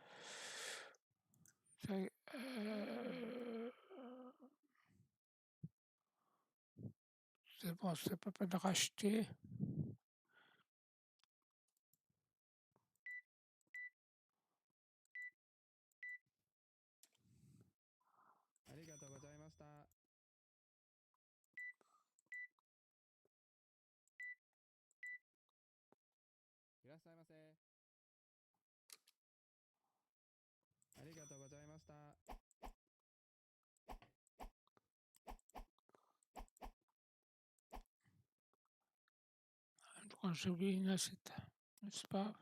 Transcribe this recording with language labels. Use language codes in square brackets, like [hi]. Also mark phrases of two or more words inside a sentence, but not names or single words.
[fr] c'est bon, c'est pas peine de racheter. [ja] ありがとうございました。いらっしゃいませ。ありがとうございました。 [fr] Quand j'ai oublié une assiette, mais c'est pas grave.